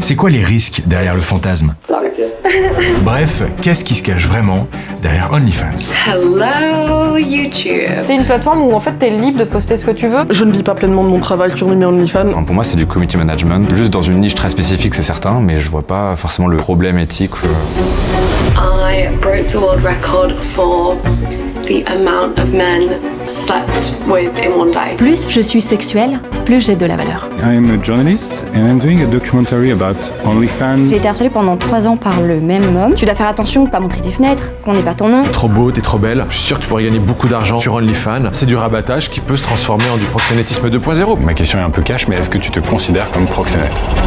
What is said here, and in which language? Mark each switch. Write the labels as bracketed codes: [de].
[fr] C'est quoi les risques derrière le fantasme? Bref, qu'est-ce qui se cache vraiment derrière OnlyFans? [en] Hello YouTube. [fr] C'est une plateforme où en fait t'es libre de poster ce que tu veux. Je ne vis pas pleinement de mon travail sur mes OnlyFans. Pour moi, c'est du community management, juste dans une niche très spécifique, c'est certain, mais je vois pas forcément le problème éthique. [en] I broke the world record for the amount of men slept with in one day. [fr] Plus je suis sexuelle, plus j'ai de la valeur. [en] I'm a journalist and I'm doing a documentary about OnlyFans. [fr] J'ai été harcelée pendant 3 ans par le même homme. Tu dois faire attention, pas montrer tes fenêtres, qu'on n'ait pas ton nom. Trop beau, t'es trop belle. Je suis sûr que tu pourrais gagner beaucoup d'argent sur OnlyFans. C'est du rabattage qui peut se transformer en du proxénétisme 2.0. Ma question est un peu cash, mais est-ce que tu te considères comme proxénète?